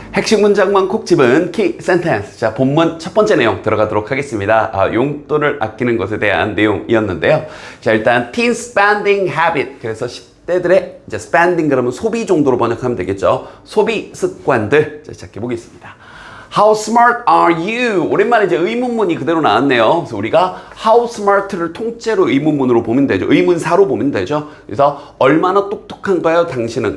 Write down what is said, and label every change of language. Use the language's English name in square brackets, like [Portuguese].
[Korean] 핵심 문장만 콕 집은 키 센텐스. 자, 본문 첫 번째 내용 들어가도록 하겠습니다. 용돈을 아끼는 것에 대한 내용이었는데요. 자, 일단 [English] teen spending habit. [Korean] 그래서 10대들의 이제 spending 그러면 소비 정도로 번역하면 되겠죠. 소비 습관들. 자, 시작해 보겠습니다. [English] How smart are you? [Korean] 오랜만에 이제 의문문이 그대로 나왔네요. 그래서 우리가 how smart를 통째로 의문문으로 보면 되죠. 의문사로 보면 되죠. 그래서 얼마나 똑똑한가요, 당신은?